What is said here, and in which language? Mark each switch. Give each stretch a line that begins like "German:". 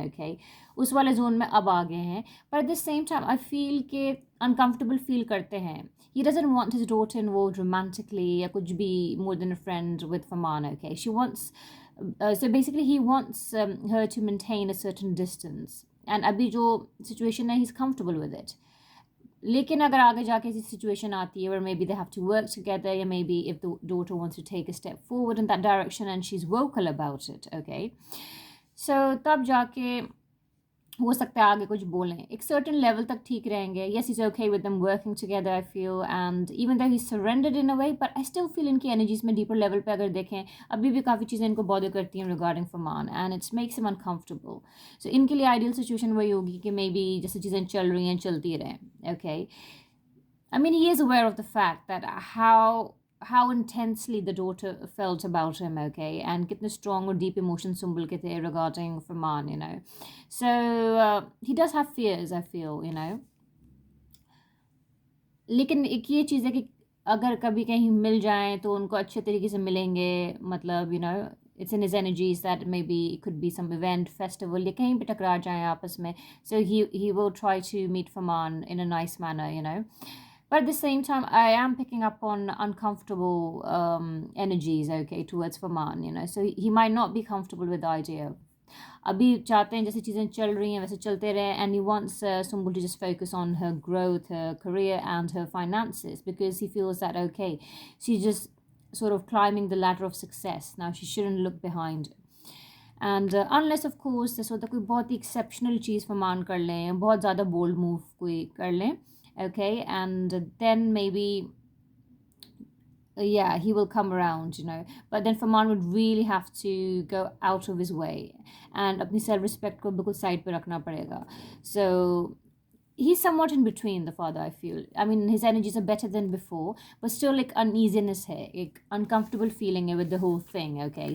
Hindi: Okay, उस वाले zone में अब आ गए हैं,
English: but at the same time I feel
Hindi: कि uncomfortable feel करते हैं.
English: He doesn't want his daughter involved romantically
Hindi: या कुछ भी
English: more than a friend with Faman. Okay, she wants so basically he wants her to maintain a certain distance. And
Hindi: अभी जो situation है
English: He is comfortable with it.
Hindi: लेकिन अगर आगे जाके ऐसी सिचुएशन आती है
English: where maybe they have to work together, या maybe if the daughter wants to take a step forward in that direction and she's vocal about it, okay, so
Hindi: तब जाके हो सकता है आगे कुछ बोलें. एक सर्टन लेवल तक ठीक रहेंगे.
English: yes, is okay with them working together I feel, and even that he surrendered in a way, but I still feel
Hindi: इनकी एनर्जीज में डीपर लेवल पे अगर देखें अभी भी काफ़ी चीज़ें इनको बॉदर करती हैं
English: Regarding Farman, and it's makes him uncomfortable.
Hindi: सो इनके लिए आइडियल सिचुएशन वही होगी कि मे बी जैसे चीज़ें चल रही हैं चलती रहें.
English: okay, I mean he is aware of the fact that how intensely the daughter felt about him, okay, and
Hindi: kitne strong or deep emotions Sumbul ke the
English: regarding Farman, you know. So he does have fears, I feel, you know.
Hindi: लेकिन एक ये चीज़ है कि अगर कभी कहीं मिल जाएं तो उनको अच्छे तरीके से मिलेंगे, मतलब
English: you know it's in his energies that maybe it could be some event, festival,
Hindi: या कहीं भी टकरा जाएं आपस में.
English: So he will try to meet Farman in a nice manner, you know. But at the same time, I am picking up on uncomfortable energies, okay, towards Faman, you know. So he might not be comfortable with the idea.
Hindi: अभी चाहते हैं जैसे चीज़ें चल रही हैं वैसे चलते रहे,
English: and he wants Sumbul to just focus on her growth, her career and her finances, because he feels that okay, she's just sort of climbing the ladder of success now, she shouldn't look behind.
Hindi: And unless of course जैसे होता है कोई बहुत ही exceptional चीज़ फरमान कर लें, बहुत ज़्यादा bold move कोई कर लें, okay, and then may be
English: yeah, he will come around, you know. But then Faman would really have to go out of his way and
Hindi: अपनी self respect को बिल्कुल side पे रखना पड़ेगा.
English: So he's somewhat in between, the father, I feel. I mean, his energies are better than before, but still like uneasiness hai, like uncomfortable feeling hai with the whole thing, okay?